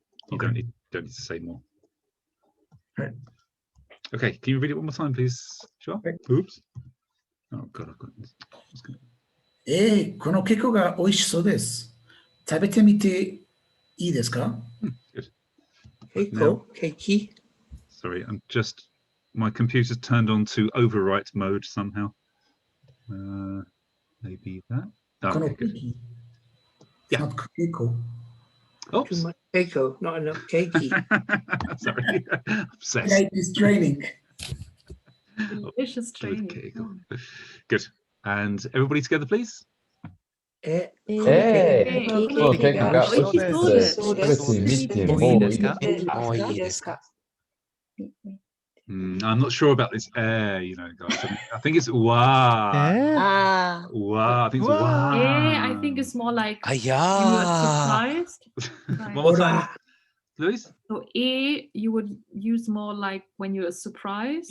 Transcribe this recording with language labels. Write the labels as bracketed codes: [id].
[en] You don't need to say more. Right. Okay, can you read it one more time, please, Joel? Oops. Oh God, I've got this. [ja] このケーキが美味しそうです。食べてみていいですか？ [en] Now, Keiki. sorry, my computer's turned on to overwrite mode somehow. Maybe that. Oh, okay, good. It's not keiko. Oops. Too much keiko, not enough keiki. Sorry, obsessed. Like this training. Delicious training. Good. And everybody together, please. [ja] ケーキが美味しそうです。食べてみてもいいですか？ [en] I'm not sure about this air, you know, guys. I think it's wow. Wow. I think it's wow. I think it's more like you Yeah. were surprised. One more time, Louise. So you would use more like when you're surprised.